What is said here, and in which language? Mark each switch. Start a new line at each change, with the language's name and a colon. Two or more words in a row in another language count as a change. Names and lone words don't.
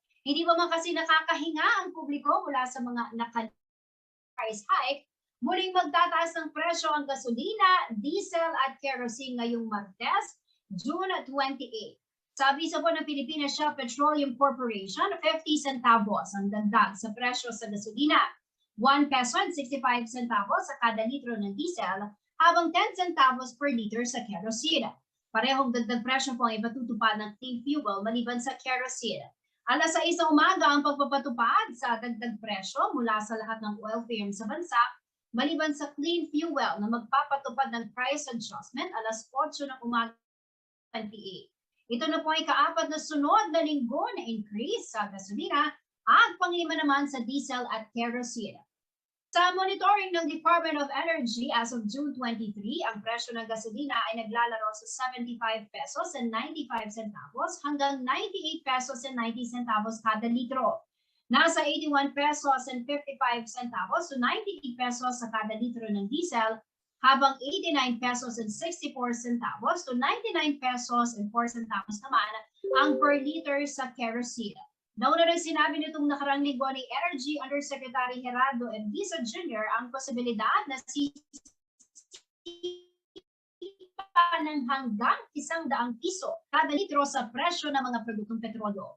Filipino: Hindi pa man kasi nakakahinga ang publiko mula sa mga price hike, muling magtataas ng presyo ang gasolina, diesel at kerosene ngayong Martes, June 28. Sa abiso po ng Philippines Shell Petroleum Corporation, 50 centavos ang dagdag sa presyo sa gasolina,
English: 1 peso and 65 centavos
Filipino: sa kada litro ng diesel, habang
English: 10 centavos per liter
Filipino: sa kerosene. Parehong dagdag presyo po ang ipatutupad ng clean fuel maliban sa kerosene. Alas 6 ng umaga ang pagpapatupad sa dagdag presyo mula sa lahat ng
English: oil firms
Filipino: sa bansa, maliban sa clean fuel na magpapatupad ng
English: price adjustment
Filipino: alas 8 ng umaga ng PA. Ito na po ay kaapat na sunod na linggo na increase sa gasolina at panglima naman sa diesel at kerosene. Sa monitoring ng Department of Energy
English: as of June 23,
Filipino: ang presyo ng gasolina ay naglalaro sa
English: 75 pesos and 95 centavos
Filipino: hanggang
English: 98 pesos and 90 centavos
Filipino: kada litro. Nasa
English: 81 pesos and 55 centavos to 98 pesos
Filipino: sa kada litro ng diesel, habang
English: 89 pesos and 64 centavos to 99 pesos and 4 centavos
Filipino: naman ang
English: per liter
Filipino: sa kerosene. Nauna rin sinabi nitong nakarang linggo ni Energy Undersecretary Gerardo Envisa Jr. ang posibilidad na ng hanggang 100 piso kada litro sa presyo ng mga produktong petrolyo.